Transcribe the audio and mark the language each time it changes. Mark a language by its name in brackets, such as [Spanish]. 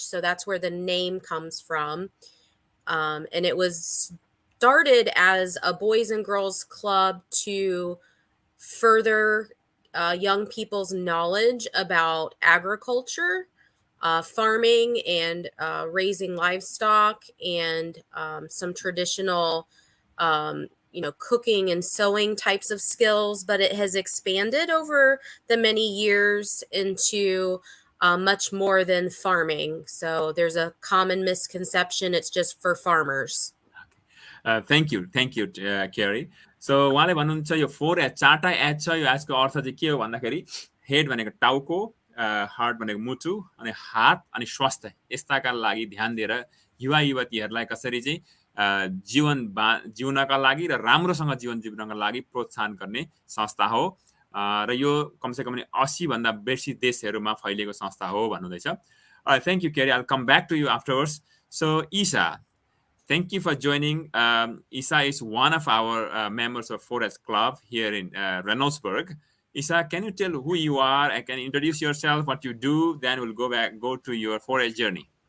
[English] So that's where the name comes from. And it was started as a boys and girls club to further young people's knowledge about agriculture, farming, and raising livestock, and some traditional, cooking and sewing types of skills. But it has expanded over the many years into much more than farming. So there's a common misconception it's just for farmers. Thank you, Carrie. [Nepali] So उहाँले भन्नुहुन्छ यो 4H 4टा H छ. यो एचको अर्थ चाहिँ के हो भन्दाखेरि head भनेको टाउको, हार्ट भनेको मुटु, अनि हात अनि स्वास्थ्य यस्ताका लागि ध्यान दिएर युवा युवतीहरूलाई कसरी चाहिँ जिउनका लागि र राम्रोसँग जीवन जिउनका लागि प्रोत्साहन गर्ने संस्था हो र यो कमसेकम 80 भन्दा बेसी देशहरूमा फैलिएको संस्था हो भन्नुहुँदैछ. [English] Thank you, Carrie. I'll come back to you afterwards. So Isa, thank you for joining. Isa is one of our members of 4H Club here in Reynoldsburg. Isa, can you tell who you are and can you introduce yourself, what you do? Then we'll go to your 4H journey.